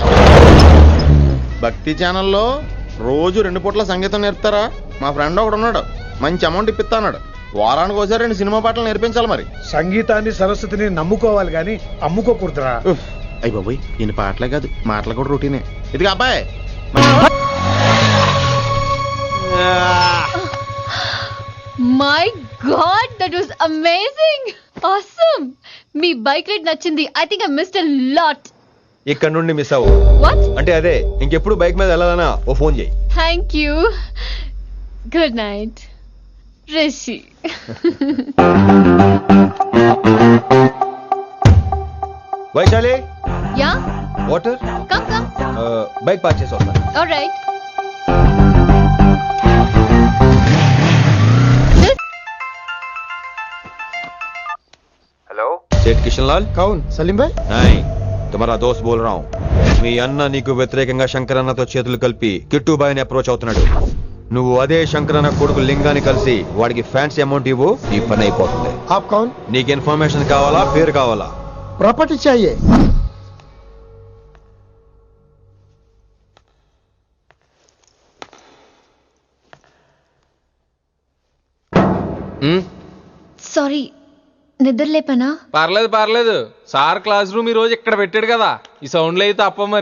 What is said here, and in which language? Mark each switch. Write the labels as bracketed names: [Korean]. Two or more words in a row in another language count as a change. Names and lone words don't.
[Telugu] భక్తి ఛానల్లో రోజు 2 పూట్ల సంగీతం నేర్పుతారా? మా ఫ్రెండ్ ఒకడు ఉన్నాడు, మంచి అమౌంట్ ఇప్పిస్తా అన్నాడు. వారానికి ఒకసారి 2 సినిమా పాటలు నేర్పించాలి. మరి సంగీతాన్ని సరస్వతిని నమ్ముకోవాలి గాని అమ్ముకోకూడదురా. అయ్యి బాబోయ్, ఈయన పాటలే కాదు మాటలు కూడా రొటీనే. ఇదిగా అబ్బాయి, [English] My god, that was amazing. Awesome. [Telugu] మీ బైక్ రైడ్ నచ్చింది. [English] I think I missed a lot. [Telugu] ఇక్కడ నుండి మిస్ అవ్వు. [English] What? [Telugu] అంటే అదే ఇంకెప్పుడు బైక్ మీద వెళ్ళాలన్నా ఓ ఫోన్ చేయి. [English] Thank you. Good night. Rishi. [Telugu] వైశాలి [English] Yeah? వాటర్ Come. [Telugu] బైక్ పార్క్ చేసి వస్తాను. [English] Alright. [Hindi] सेठ किशन लाल कौन सलीम भाई नहीं तुम्हारा दोस्त बोल रहा हूँ [Telugu] మీ అన్న నీకు వ్యతిరేకంగా శంకరన్నతో చేతులు కలిపి కిట్టుబాయిని అప్రోచ్ అవుతున్నాడు. నువ్వు అదే శంకరన్న కొడుకు లింగాన్ని కలిసి వాడికి [English] fancy amount [Telugu] ఇవ్వు, నీ పని అయిపోతుంది. [Hindi] आप कौन [Telugu] నీకు ఇన్ఫర్మేషన్ కావాలా, పేరు కావాలా? [Hindi] प्रॉपर्टी चाहिए [English] Sorry. [Telugu] నిద్రలేపనా? పర్లేదు సార్ [English] classroom [Telugu] ఈ రోజు ఇక్కడ పెట్టాడు కదా, ఈ సౌండ్లు అయితే తప్ప మరి